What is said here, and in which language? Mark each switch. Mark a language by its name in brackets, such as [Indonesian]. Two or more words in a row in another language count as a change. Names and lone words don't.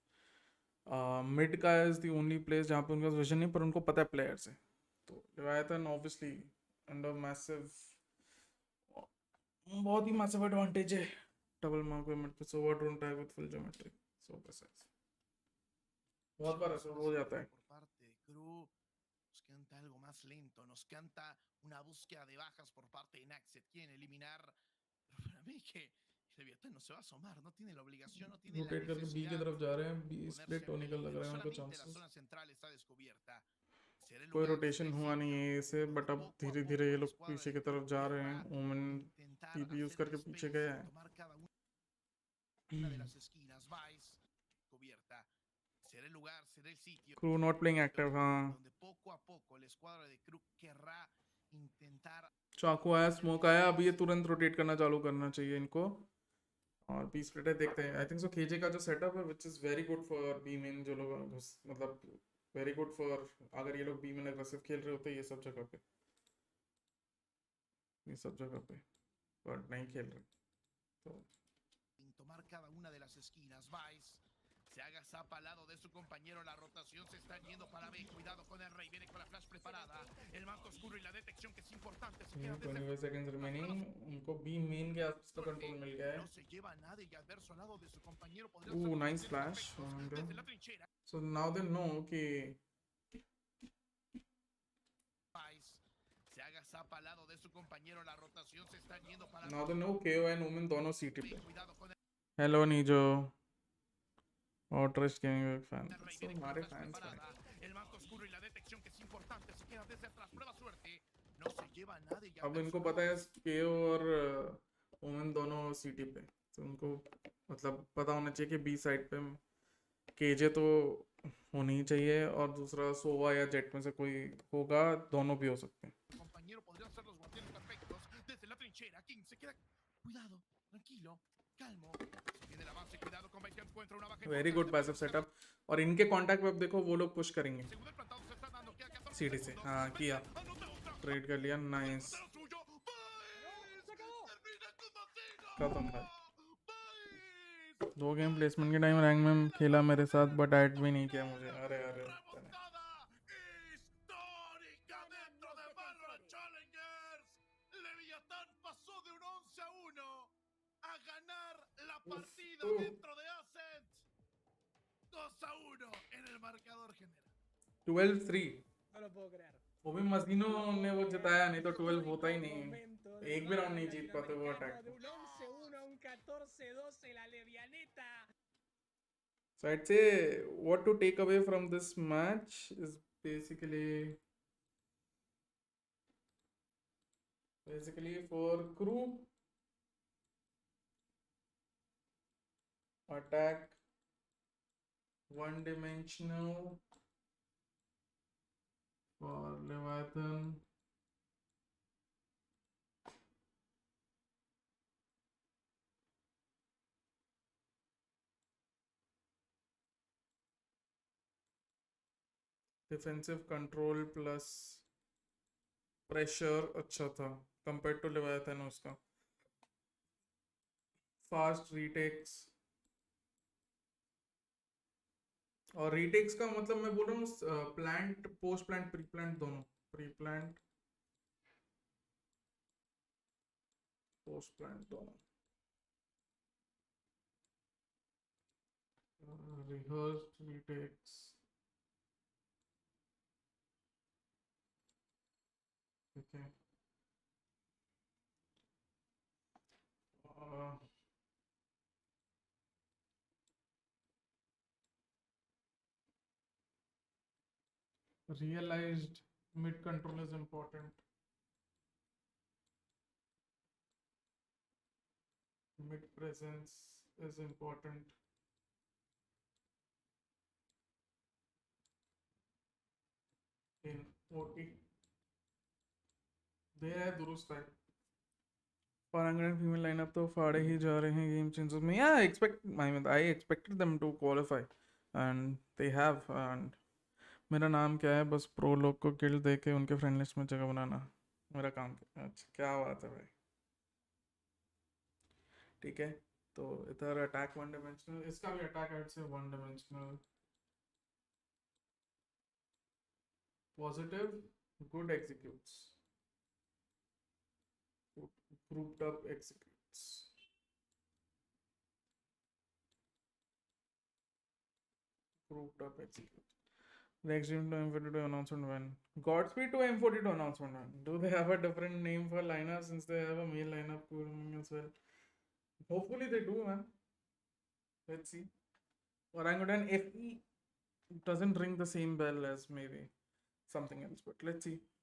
[Hindi] मिड का [English] is the only place [Hindi] जहाँ पे उनका विजन नहीं, पर उनको पता है प्लेयर्स है. तो लेवायथन [English] obviously under massive, [Hindi] बहुत ही [English] massive advantage [Hindi] है. [English] double mark pe mid pe Sova drone tag with full geometry, so precise. [Hindi] बहुत बार ऐसा हो जाता है. [Spanish] Por parte de KRU, nos canta algo más lento, nos canta una búsqueda de bajas por parte de Naxxet. Quieren eliminar, pero para mí que Leviatan no se va a asomar, no tiene la obligación, no tiene la [Hindi] रोटेट करके बी की [Spanish] necesidad [Hindi] तरफ जा रहे हैं. बी [Spanish] de [Hindi] स्प्लिट [Spanish] ponerse en [Hindi] होने का लग [Spanish] peligro. [Hindi] रहा है उनको [Spanish] Solamente la [Hindi] चांसेस. [Spanish] zona central está descubierta. Será el [Hindi] कोई [Spanish] lugar, [Hindi] रोटेशन [Spanish] será el [Hindi] हुआ नहीं [Spanish] sitio [Hindi] है इसे, [Spanish] donde [Hindi] बट अब [Spanish] poco a [Hindi] धीरे [Spanish] poco [Hindi] धीरे ये [Spanish] la [Hindi] लोग [Spanish] escuadra [Hindi] पीछे [Spanish] de [Hindi] की तरफ [Spanish] KRU [Hindi] जा रहे [Spanish] querrá [Hindi] हैं. ओमन [Spanish] intentar [Hindi] TP यूज [Spanish] hacer करके el [Hindi] पीछे [Spanish] space, [Hindi] गया है. [Spanish] tomar cada una de las esquinas. Vice, cubierta. Será el lugar, será el sitio [English] KRU not playing active. [Hindi] हाँ, [Spanish] donde poco a poco la escuadra de KRU querrá intentar. [Hindi] चाकू आया, स्मोक आया, अब ये तुरंत रोटेट करना चालू करना चाहिए इनको. और बी स्प्लिट है, देखते हैं. [English] I think so [Hindi] केजे का जो सेटअप है [English] which is very good for B main. [Hindi] जो लोग मतलब [English] very good for, [Hindi] अगर ये लोग बी मेन अग्रेसिव खेल रहे होते ये सब जगह पे, ये सब जगह पे, पर नहीं खेल रहे. तो [Spanish] Tomar cada una de las esquinas. Vice se haga zapa al lado de su compañero. La rotación se está yendo para B. Cuidado con el rey. Viene con la flash preparada. El manto oscuro y la detección que es importante. Se queda desde [English] 25 seconds remaining. [Hindi] उनको बी मेन के आसपास का कंट्रोल मिल गया है. [Spanish] no se lleva a nadie y adverso al lado de su compañero. Podría [English] Nice [Spanish] ser flash. desde la trinchera. [English] So now they know [Hindi] कि [Spanish] Vice se haga zapa al lado de su compañero. La rotación se está yendo para [English] now they know KO and Omen [Hindi] दोनों सीटी [Spanish] B. [Hindi] पे. [Spanish] Cuidado con [Hindi] हेलो नीजो और ट्रस्ट गेमिंग फैन. [Spanish] el rey. [English] So [Spanish] Viene con la [Hindi] हमारे [Spanish] flash [Hindi] फैंस हैं. [Spanish] preparada. El manto oscuro y la detección que es importante. Se queda desde atrás. Prueba suerte. No se lleva a nadie y [Hindi] अब [Spanish] adverso [Hindi] इनको [Spanish] al [Hindi] पता [Spanish] lado [Hindi] है KO और ओमन दोनों सीटी पे, तो उनको मतलब पता होना चाहिए कि बी साइड पे केजे तो होनी ही चाहिए और दूसरा सोवा या जेट में से कोई होगा. दोनों भी हो सकते हैं. [Spanish] compañero podrían ser los guardianes perfectos desde la trinchera. King se queda. Cuidado, tranquilo, calmo. Se viene el avance, cuidado con Vice, encuentra una baja. [English] very good passive setup. [Hindi] और इनके कांटेक्ट पे अब देखो वो लोग पुश करेंगे. [Spanish] Segundo el plantado se está dando. ¿Qué [Hindi] सीडी से हाँ किया ट्रेड कर लिया नाइस खत्म भाई 2 गेम प्लेसमेंट के टाइम रैंक में खेला मेरे साथ बट ऐड भी नहीं किया मुझे अरे अरे [Spanish] histórica dentro de Valorant Challengers. Leviatan pasó de un 11-1 a ganar la partida dentro de Ascent. 2-1 en el marcador general. 12-3 No lo puedo creer. [Hindi] वो भी मस्किनों ने वो जिताया नहीं तो 12 होता ही नहीं एक भी राउंड नहीं जीत पाते वो अटैक [Spanish] De un 11-1 a un 14-12 la Levianeta. [English] So I'd say what to take away from this match is basically for crew attack one dimensional for Leviathan defensive control plus pressure [Hindi] अच्छा था [English] compared to Leviathan उसका fast retakes [Hindi] और retakes का मतलब मैं बोल रहा हूँ [English] plant post plant pre plant दोनों pre plant post plant दोनों [Hindi] प्री प्लांट पोस्ट प्लांट दोनों [English] rehearsed retakes okay realized mid control is important mid presence is important in OT [Hindi] दे रहा है दुरुस्त है Parangan [English] female lineup [Hindi] तो फाड़े ही जा रहे हैं [English] game changes [Hindi] में [English] yeah I expected them to qualify and they have [Hindi] and मेरा नाम क्या है बस प्रो लोग को किल दे के उनके [English] friend list [Hindi] में जगह बनाना मेरा काम अच्छा क्या बात है भाई ठीक है तो इधर [English] attack one dimensional [Hindi] इसका भी अटैक आउट से [English] one dimensional positive good executes grouped up executes next game to M42 announcement when Godspeed to M42 announcement when do they have a different name for lineup since they have a male lineup as well hopefully they do man let's see Orangutan FE doesn't ring the same bell as maybe something else but let's see